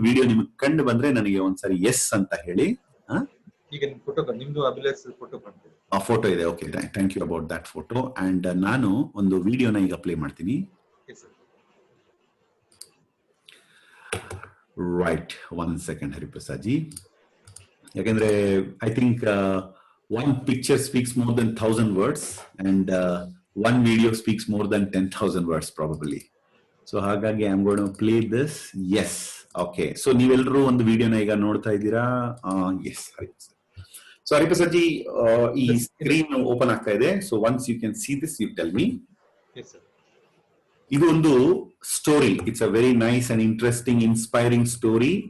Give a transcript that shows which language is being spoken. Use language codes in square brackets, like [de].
[kn] Video ನಿಮ್ಗೆ ಕಂಡು ಬಂದ್ರೆ ನನಗೆ ಒಂದ್ಸರಿ ಎಸ್ ಅಂತ ಹೇಳಿ. ಈಗ ನಿಮ್ದು ಫೋಟೋ ಇದೆ. Okay, [en] Thank you about that photo. [kn] And ನಾನು ಒಂದು ವಿಡಿಯೋನ ಈಗ ಪ್ಲೇ ಮಾಡ್ತೀನಿ. [en] Right, 1 second Hariprasad ji. [kn] ಯಾಕಂದ್ರೆ [en] I think 1 picture speaks more than 1,000 words and 1 video speaks more than 10,000 words probably. [kn] So ಹಾಗಾಗಿ [en] I am going to play this. Yes, okay. [kn] So ನೀವೆಲ್ಲರೂ ಒಂದು ವಿಡಿಯೋನ ಈಗ ನೋಡ್ತಾ ಇದ್ದೀರಾ? ಎಸ್, ಸೊ ಹರಿಪ್ರಸಾದ್ ಜಿ, ಈ ಸ್ಕ್ರೀನ್ ಓಪನ್ ಆಗ್ತಾ ಇದೆ. So [en] Once you can see this, you tell me. [kn] ಇದು ಒಂದು story. [en] It's a very nice and interesting inspiring story.